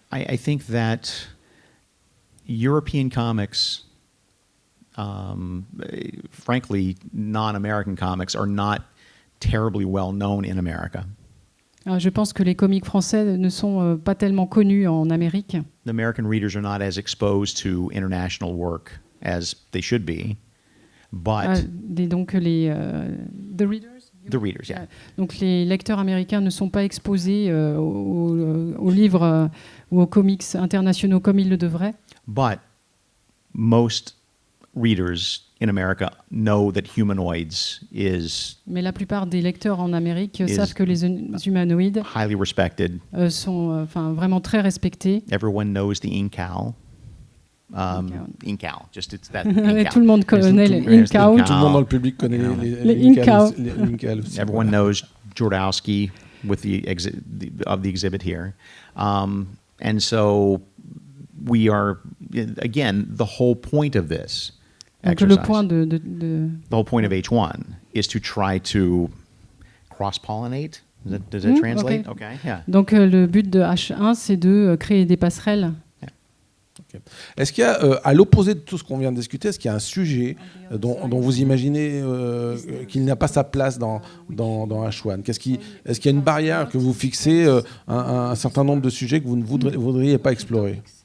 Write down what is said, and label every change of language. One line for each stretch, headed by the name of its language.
English: I think that European comics, frankly, non-American comics are not terribly well known in America.
French: Alors, je pense que les comiques français ne sont pas tellement connus en Amérique.
English: The American readers are not as exposed to international work as they should be, but
French: Donc
English: the readers, yeah.
French: Donc les lecteurs américains ne sont pas exposés aux livres ou aux comics internationaux comme ils le devraient.
English: But most readers in America know that humanoids is
French: Mais la plupart des lecteurs en Amérique savent que les humanoïdes
English: highly respected.
French: sont vraiment très respectés.
English: Everyone knows the incal. Incal, just it's that.
French: Tout le monde connaît les incal. Tout le monde dans le public connaît les incal.
English: Everyone knows Jodorowsky with the exhibit here, and so we are again the whole point of this.
French: Donc le point
English: The whole point of H1 is to try to cross-pollinate. Does that translate? Okay. Yeah.
French: Donc le but de H1, c'est de créer des passerelles.
English: Okay.
French: Est-ce qu'il y a, à l'opposé de tout ce qu'on vient de discuter, est-ce qu'il y a un sujet dont vous imaginez qu'il n'a pas sa place dans H1 Est-ce qu'il y a une barrière que vous fixez, un certain nombre de sujets que vous ne voudriez pas explorer?